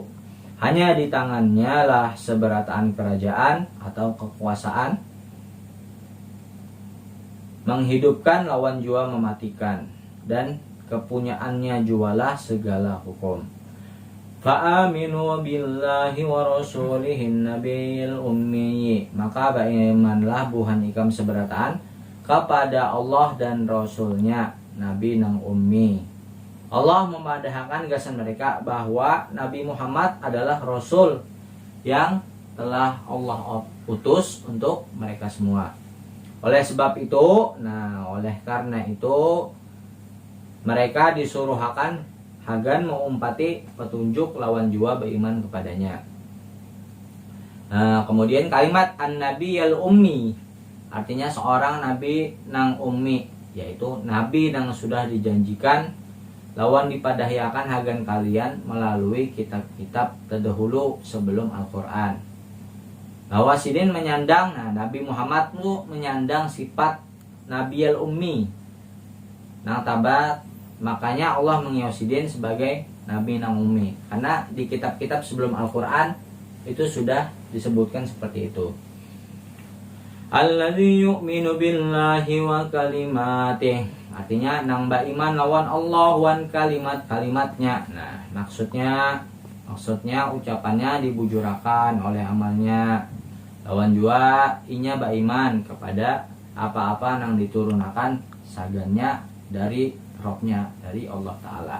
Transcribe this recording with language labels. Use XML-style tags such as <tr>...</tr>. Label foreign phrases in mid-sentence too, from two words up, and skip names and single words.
<bjn>Hanya di tangannya lah seberataan kerajaan atau kekuasaan, menghidupkan lawan jua mematikan, dan kepunyaannya jualah segala hukum.</bjn> <ar>Fa'aminu billahi wa rasulihin nabiyil ummi.</ar> <bjn>Maka berimanlah buhan ikam seberataan kepada Allah dan Rasulnya, Nabi nang ummi. Allah memadahkan gasan mereka bahwa Nabi Muhammad adalah Rasul yang telah Allah utus untuk mereka semua. Oleh sebab itu, oleh karena itu mereka disuruh akan hagan mengumpati petunjuk lawan jua beriman kepadanya. Kemudian kalimat</bjn> <ar>an-nabi al-ummi</ar> <bjn>artinya seorang nabi nang ummi, yaitu nabi yang sudah dijanjikan lawan dipadahyakan hagan kalian melalui kitab-kitab terdahulu sebelum Al-Quran. Bahwa sidin menyandang, Nabi Muhammad itu menyandang sifat Nabi al-ummi nang tabat, makanya Allah mengiyosidin sebagai Nabi nang ummi,</bjn> <id>karena di kitab-kitab sebelum Al-Quran itu sudah disebutkan seperti itu.</id> <ar>Alladzi yu'minu billahi wa kalimatih,</ar> <bjn>artinya nang beriman lawan Allah wan kalimat-kalimatnya. Maksudnya ucapannya dibujurakan oleh amalnya. Lawan jua inya beriman kepada apa-apa nang diturunakan sagannya dari Robnya, dari Allah Ta'ala.</bjn>